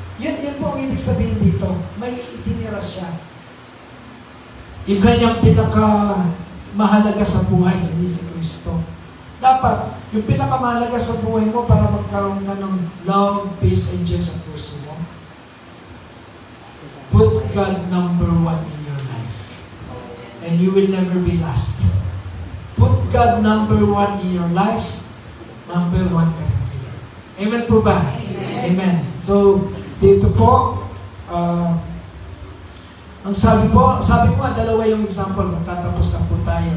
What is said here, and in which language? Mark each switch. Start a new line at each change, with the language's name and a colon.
Filipino: Yan po ang ibig sabihin dito. May itinira siya. Yung kanyang pinakamahalaga sa buhay, hindi si Kristo. Dapat, yung pinakamahalaga sa buhay mo para magkaroon ka ng
English: love, peace, and joy
Filipino: sa puso mo.
English: Put God number 1 in your life. And you will never be lost. Put God number 1 in your life.
Filipino: Number 1 ka rin. Amen po ba? Amen. So, dito po, ang sabi ko, dalawa yung example, magtatapos na po tayo.